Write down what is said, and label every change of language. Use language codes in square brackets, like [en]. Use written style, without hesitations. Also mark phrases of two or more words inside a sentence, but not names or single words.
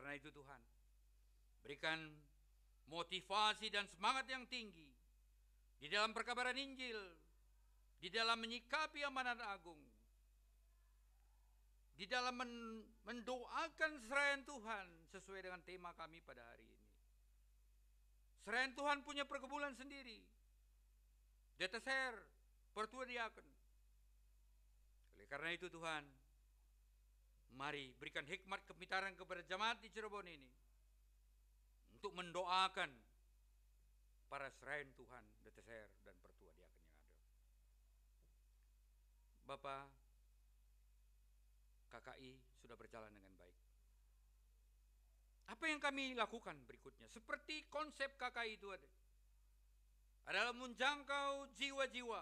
[id] Oleh karena itu Tuhan, berikan motivasi dan semangat yang tinggi di dalam perkabaran Injil, di dalam menyikapi amanat agung, di dalam mendoakan seraian Tuhan sesuai dengan tema kami pada hari ini. Seraian Tuhan punya pergumulan sendiri. Deteser, pertua diaken. Oleh karena itu Tuhan, mari berikan hikmat kepintaran kepada jemaat di Cirebon ini untuk mendoakan para seraian Tuhan, Deteser dan pertua diaken yang ada. Bapak, KKI sudah berjalan dengan baik. Apa yang kami lakukan berikutnya? Seperti konsep KKI itu adalah menjangkau jiwa-jiwa.